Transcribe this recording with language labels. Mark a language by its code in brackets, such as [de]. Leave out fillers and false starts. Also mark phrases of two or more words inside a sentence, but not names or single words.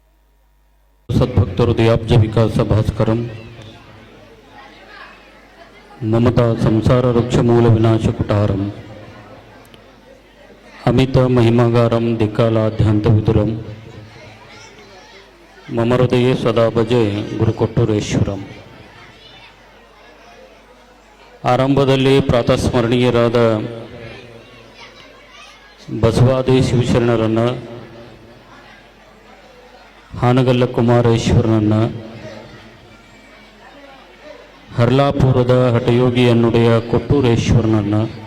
[sa] ಸದ್ಭಕ್ತ ಹೃದಯಾಬ್ಜ ವಿಕಾಸ ಭಾಸ್ಕರಂ ಮಮತಾ ಸಂಸಾರ ವೃಕ್ಷಮೂಲ ವಿನಾಶಕುಟಾರಂ ಅಮಿತ ಮಹಿಮಾಗಾರಂ ದಿಕ್ಕಾಲಾದ್ಯಂತ ವಿದುರಂ ಮಮ ಹೃದಯೇ ಸದಾ ಭಜೆ ಗುರುಕೊಟ್ಟೂರೇಶ್ವರಂ. [kn] ಆರಂಭದಲ್ಲಿ ಪ್ರಾತಸ್ಮರಣೀಯರಾದ ಬಸವಾದಿ ಶಿವಶರಣರನ್ನು, ಹಾನಗಲ್ಲ ಕುಮಾರೇಶ್ವರನನ್ನು, ಹರ್ಲಾಪುರದ ಹಠಯೋಗಿಯನ್ನುடைய ಕೊಟ್ಟೂರೇಶ್ವರನನ್ನು,